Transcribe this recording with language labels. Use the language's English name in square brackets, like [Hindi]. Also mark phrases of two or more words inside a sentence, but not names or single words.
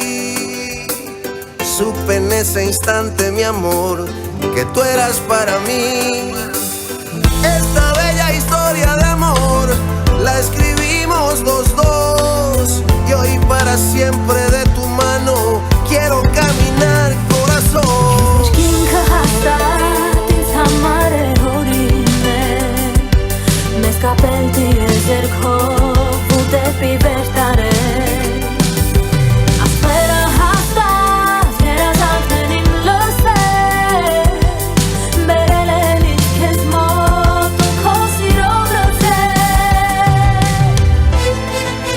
[Spanish] Supe en ese instante, mi amor, que tú eras para mí. Esta bella historia de amor la escribimos los dos. Y hoy para siempre de tu mano quiero caminar, corazón. [Armenian] Ինքը հաստատ ինձ համար է հորինել Մեզ կապել դիրել ձերքով ու դեպի վեր տարել Ասպերը հաստատ երազանքն իմ լսել Բերել են ինձ քեզ մոտ ու քո սիրով լցել